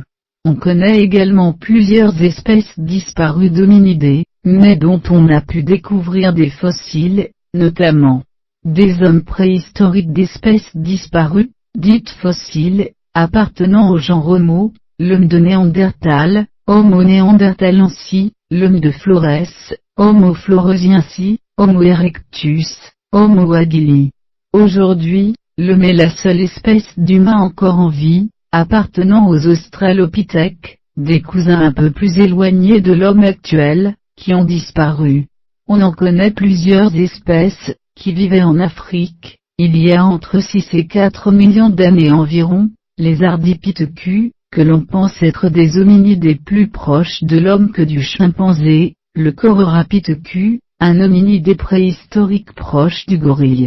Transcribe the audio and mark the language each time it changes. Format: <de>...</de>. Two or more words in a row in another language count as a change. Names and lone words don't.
<fr>On connaît également plusieurs espèces disparues d'hominidés, mais dont on a pu découvrir des fossiles, notamment des hommes préhistoriques d'espèces disparues, dites fossiles, appartenant au genre Homo, l'homme de Néandertal, Homo néanderthalensis, l'homme de Flores, Homo floresiensis, Homo erectus, Homo habilis. Aujourd'hui, l'homme est la seule espèce d'humain encore en vie, appartenant aux australopithèques, des cousins un peu plus éloignés de l'homme actuel, qui ont disparu. On en connaît plusieurs espèces, qui vivaient en Afrique, il y a entre 6 et 4 millions d'années environ, les ardipithecus, que l'on pense être des hominidés plus proches de l'homme que du chimpanzé, le Cororapithecus, un hominidé préhistorique proche du gorille.</fr>